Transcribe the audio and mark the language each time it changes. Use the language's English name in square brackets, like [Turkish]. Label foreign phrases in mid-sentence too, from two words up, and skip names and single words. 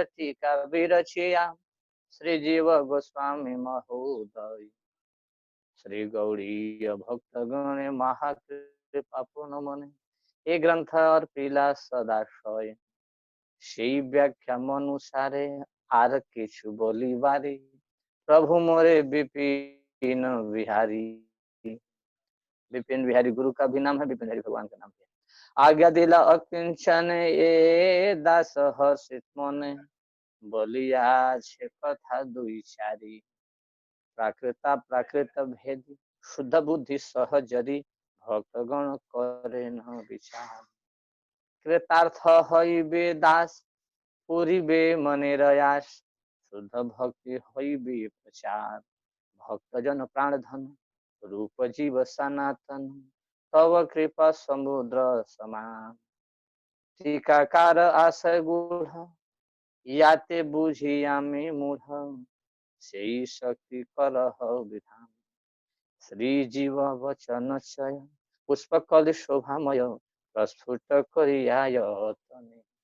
[Bangla] টীকা বিরচিয়া শ্রী জীব গোস্বামী মহোদয় শ্রী গৌড়ীয় ভক্ত গণে মহাকৃপা পূর্ণ মনে যে গ্রন্থ অর্পিলা সদাশয় সেই ব্যাখ্যা অনুসারে আর কিছু বলিবারে প্রভু মোরে বিপিন বিহারী। [Hindi] विपिन बिहारी गुरु का भी नाम है, विपिन बिहारी भगवान का नाम है। [Bangla] আজ্ঞা দিলা অকিঞ্চন যে দাস হর্ষিত মনে বলিয়া ছে কথা দুই চারী প্রাকৃতা প্রাকৃত ভেদী শুদ্ধ বুদ্ধি সহজরী ভক্তগণ করে না বিচার কৃতার্থ হইবে দাস পূরিবে মনের আশ শুদ্ধ ভক্তি হইবে প্রচার ভক্তজন প্রাণ ধন রূপ জীব সনাতন তব কৃপা সমুদ্র সমান টীকাকার আশয় গূঢ় যাতে বুঝিয়ামি মূঢ় সেই শক্তি করহ বিধান শ্রী জীব বচন চয় পুষ্পকল শোভাময় প্রস্ফুট করিয়ায় তনে।